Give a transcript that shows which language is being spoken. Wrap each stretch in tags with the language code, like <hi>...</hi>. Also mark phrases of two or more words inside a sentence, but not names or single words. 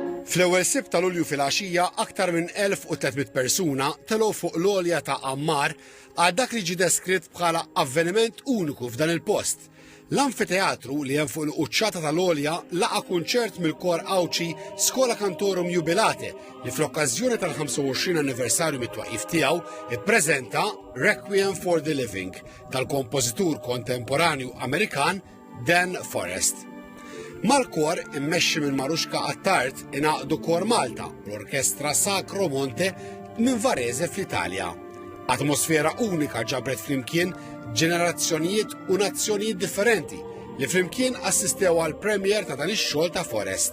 <mt>Fl-ewwel sibt ta' Lulju filgħaxija aktar minn 1300 persuna telgħu fuq l-għolja ta' Ammar għal dak li ġie deskritt bħala avveniment uniku f'dan il-post. L-anfiteatru li hemm fuq il-quċċata tal-għolja laqa kunċert mill-kor Awċi Skola Cantorum Jubilate li fl-okkażjoni tal-25 anniversarju mit-twaqqif tiegħu ippreżenta Requiem for the Living tal-kompożitur kontemporanju Amerikan Dan Forrest. Mal-kor immexxi minn Maruxka Attart ingħaqdu Kor Malta l-Orkestra Sacro Monte minn Varese fl-Italja. Atmosfera unika ġabret flimkien ġenerazzjonijiet u nazzjonijiet differenti li flimkien assistew għal premier ta' dan ix-xogħol ta' Forrest.</mt>